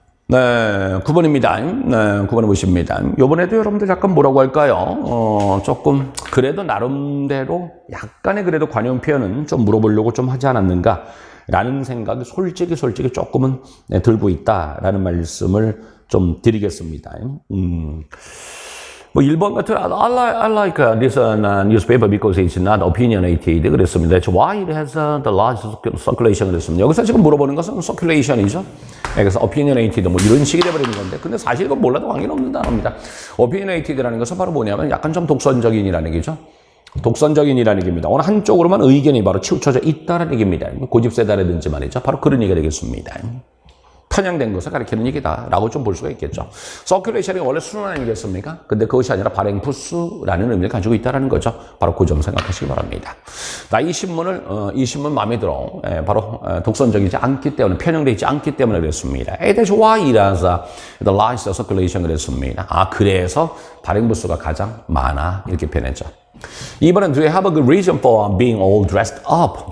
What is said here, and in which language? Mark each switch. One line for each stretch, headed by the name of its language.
Korean: 네, 9번입니다. 네, 9번에 보십니다. 요번에도 여러분들 약간 뭐라고 할까요? 조금 그래도 나름대로 약간의 그래도 관용 표현은 좀 물어보려고 좀 하지 않았는가? 라는 생각이 솔직히 조금은 들고 있다라는 말씀을 좀 드리겠습니다. 뭐 1번 같은
English: I like this newspaper because it's not opinionated
Korean: 그랬습니다.
English: That's why it has the large circulation
Korean: 그랬습니다. 여기서 지금 물어보는 것은 circulation이죠. 그래서 opinionated 뭐 이런 식이 돼버리는 건데 근데 사실 이건 몰라도 관계는 없는 단어입니다. opinionated라는 것은 바로 뭐냐면 약간 좀 독선적인이라는 얘기죠. 독선적인이라는 얘기입니다. 어느 한쪽으로만 의견이 바로 치우쳐져 있다는 얘기입니다. 고집세다라든지 말이죠. 바로 그런 얘기가 되겠습니다. 편향된 것을 가리키는 얘기다라고 좀 볼 수가 있겠죠. 서큘레이션이 원래 순환 아니겠습니까? 근데 그것이 아니라 발행부수라는 의미를 가지고 있다는 거죠. 바로 그 점 생각하시기 바랍니다. 나 이 신문 마음에 들어. 바로 독선적이지 않기 때문에, 편향되지 않기 때문에 그랬습니다.
English: That's why it has the largest circulation
Korean: 그랬습니다. 아, 그래서 발행부수가 가장 많아. 이렇게 표현했죠. 2번은
English: do you have a good reason for being all dressed up?